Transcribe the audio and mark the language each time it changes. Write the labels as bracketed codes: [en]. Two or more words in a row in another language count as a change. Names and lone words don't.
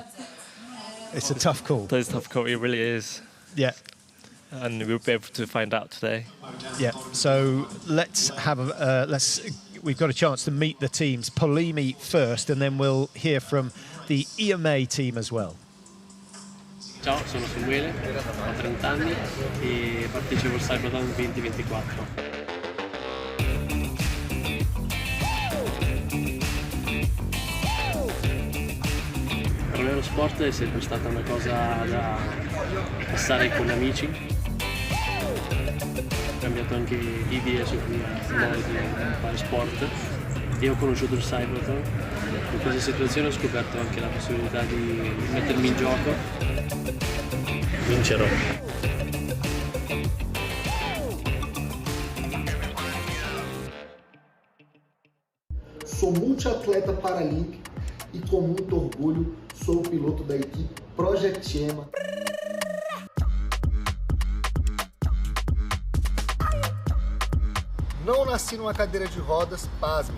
[en] It's a tough call. It's a tough call. It really is. Yeah. And we'll be able to find out today. Yeah. So let's have we've got a chance to meet the teams. Polimi first, and then we'll hear from the EMA team as well. [it] Ciao, sono Samuele, ho 30 anni e partecipo al CYBATHLON 2024. lo sport è sempre stata una cosa da passare con amici. Ho cambiato anche idee sul modo di fare sport. Io ho conosciuto il Cybathlon. In questa situazione ho scoperto anche la possibilità di mettermi in gioco. Vincerò. [pt] Sou multiatleta paralímpico e com muito orgulho sou o piloto da equipe Project EMA. Não nasci numa cadeira de rodas, pasmem.